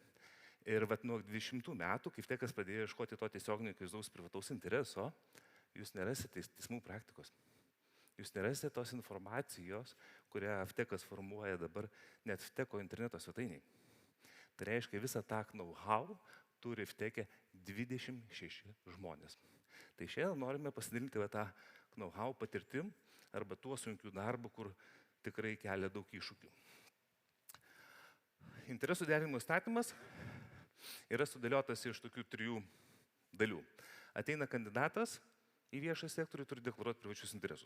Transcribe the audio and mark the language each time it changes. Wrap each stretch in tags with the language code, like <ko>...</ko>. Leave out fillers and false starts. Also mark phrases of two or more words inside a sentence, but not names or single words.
<lt>Ir vat nuo 20 metų, kai FTECas pradėjo ieškoti to tiesioginio akivaizdaus privataus intereso, jūs nerasite teismų praktikos. Jūs nerasite tos informacijos, kurią FTECas formuoja dabar net FTECo interneto svetainiai. Tai reiškia, visą tą know-how turi FTECe 26 žmonės. Tai šiandien norime pasidalinti tą know-how patirtim arba tuo sunkiu darbu, kur tikrai kelia daug iššūkių. Interesų derinimo įstatymas yra sudėliotas iš tokių 3 dalių. Ateina kandidatas į viešą sektorių, turi deklaruoti privačius interesus.</lt>